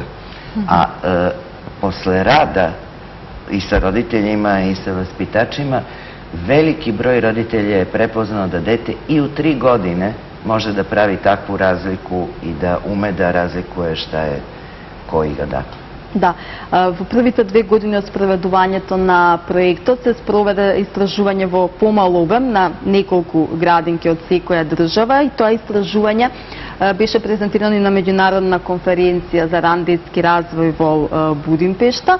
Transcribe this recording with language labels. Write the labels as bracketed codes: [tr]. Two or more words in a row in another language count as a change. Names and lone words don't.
[sr] A posle rada i sa roditeljima i sa vaspitačima, veliki broj roditelja je prepoznao da dete i u 3 godine može da pravi takvu razliku i da ume da razlikuje šta je ko igra dakle. [mk] Да, во првите 2 години од спроведувањето на проектот се спроведе истражување во помал обем на неколку градинки од секоја држава и тоа истражување беше презентирано и на меѓународна конференција за ран детски развој во Будимпешта.